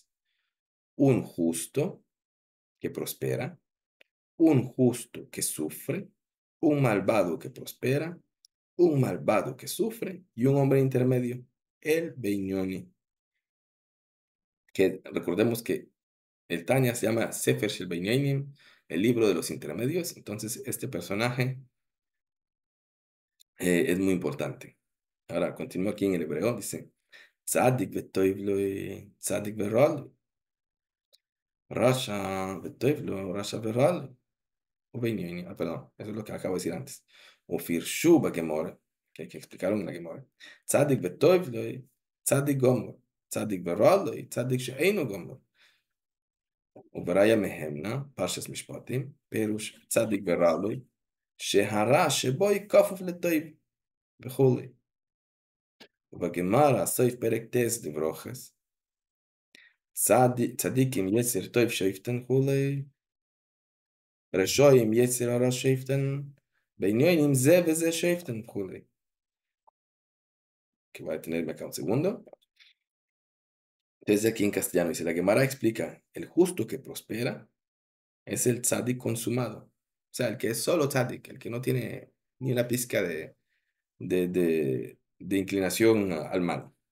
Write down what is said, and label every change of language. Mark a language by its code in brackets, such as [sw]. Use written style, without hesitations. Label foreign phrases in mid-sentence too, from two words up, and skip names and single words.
[es] Un justo que prospera, un justo que sufre, un malvado que prospera, un malvado que sufre y un hombre intermedio, el Beinoni, que recordemos que el Tanya se llama [he] ספר של בינונים, [es] el libro de los intermedios. Entonces, este personaje es muy importante. Ahora, continúa aquí en el hebreo, dice, [he] צדיק וטוב לו צדיק ורע לו רשע וטוב לו רשע ורע לו, [es] o Beinonim. Ah, perdón, eso es lo que acabo de decir antes. [he] ופירשו בגמרא, [es] que hay que explicarlo en la Gemora. [he] צדיק וטוב לו צדיק גמור צדיק ורע לו y צדיק שאינו גמור. וברaya מהמנה, פרשס משפטים, פירוש צדיק ורע שהרע שבו כפוף לטוב וכולי. ובגמרא, סעיף פרק ט' דברוכס, צדיקים יצר טוב שופטן כולי, רשעים יצר הרע שופטן, בעניונים זה וזה שופטן כולי. [es] Que va a detenerme acá un segundo. Desde aquí en castellano dice, la Gemara explica, el justo que prospera es el tzadik consumado. O sea, el que es solo tzadik, el que no tiene ni una pizca de inclinación al mal.